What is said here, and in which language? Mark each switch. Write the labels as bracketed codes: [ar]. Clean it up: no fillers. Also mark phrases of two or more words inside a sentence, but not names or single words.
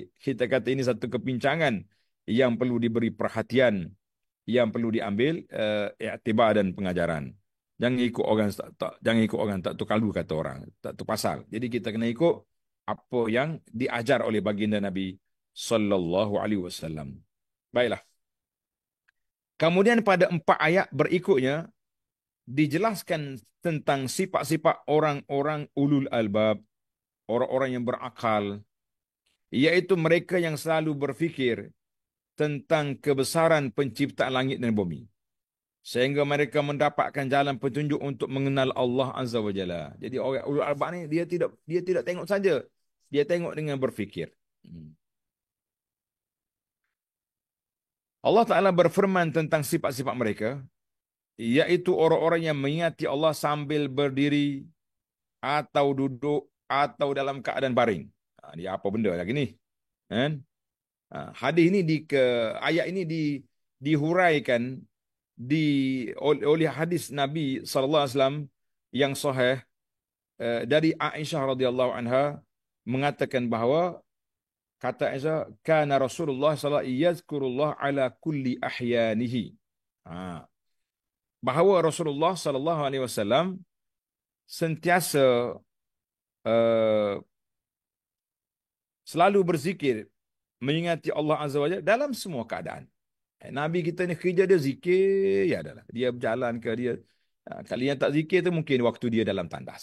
[ms] Kita kata ini satu kepincangan yang perlu diberi perhatian, yang perlu diambil iktibar dan pengajaran. Jangan ikut orang tak tu kalu kata orang, tak tu pasal. Jadi kita kena ikut apa yang diajar oleh baginda Nabi [ar] صلى الله عليه وسلم. [ms] Baiklah. Kemudian pada 4 ayat berikutnya dijelaskan tentang sifat-sifat orang-orang [ar] أولو الألباب, [ms] orang-orang yang berakal, iaitu mereka yang selalu berfikir tentang kebesaran penciptaan langit dan bumi, sehingga mereka mendapatkan jalan petunjuk untuk mengenal Allah [ar] عز وجل. [ms] Jadi orang [ar] أولو الألباب [ms] ni dia tidak tengok saja, dia tengok dengan berfikir. Allah Taala berfirman tentang sifat-sifat mereka, iaitu orang-orang yang mengingati Allah sambil berdiri atau duduk atau dalam keadaan baring. Dia apa benda lagi ni? Kan? Hadis ini ayat ini dihuraikan oleh hadis Nabi [ar] صلى الله عليه وسلم [ms] yang sahih dari Aisyah [ar] رضي الله عنها, [ms] mengatakan bahawa kata Aisyah, [ar] كان رسول الله صلى الله عليه وسلم يذكر الله على كل أحيانه. [ms] Bahawa Rasulullah [ar] صلى الله عليه وسلم [ms] sentiasa selalu berzikir, mengingati Allah [ar] عز وجل [ms] dalam semua keadaan. Nabi kita ni kerja dia zikir, ya adalah. Dia berjalan ke dia. Kali yang tak zikir tu mungkin waktu dia dalam tandas.